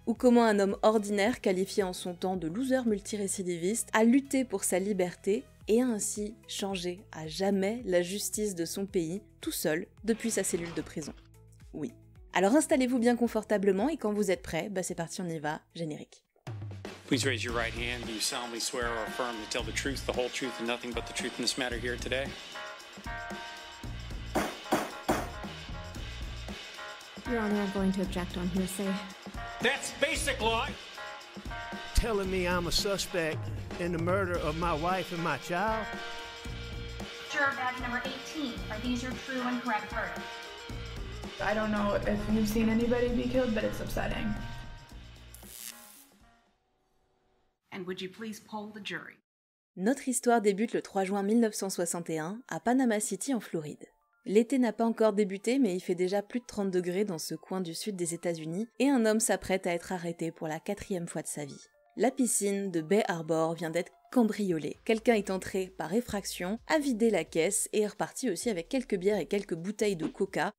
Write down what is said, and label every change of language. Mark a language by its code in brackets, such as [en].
[fr] Ou comment un homme ordinaire, qualifié en son temps de loser multirécidiviste, a lutté pour sa liberté et a ainsi changé à jamais la justice de son pays, tout seul, depuis sa cellule de prison. Oui. Alors installez-vous bien confortablement et quand vous êtes prêts, c'est parti, on y va, générique. [en] Please raise your right hand. Do you solemnly swear or affirm to tell the truth, the whole truth, and nothing but the truth in this matter here today? Your Honor, I'm going to object on hearsay. That's basic law. Telling me I'm a suspect in the murder of my wife and my child? Juror badge number 18. Are these your true and correct verdict? I don't know if you've seen anybody be killed, but it's upsetting. And would you please poll the jury? [fr] Notre histoire débute le 3 juin 1961 à Panama City en Floride. L'été n'a pas encore débuté, mais il fait déjà plus de 30 degrés dans ce coin du sud des États-Unis et un homme s'apprête à être arrêté pour la 4e fois de sa vie. La piscine de Bay Harbor vient d'être cambriolée. Quelqu'un est entré par effraction, a vidé la caisse et est reparti aussi avec quelques bières et quelques bouteilles de coca.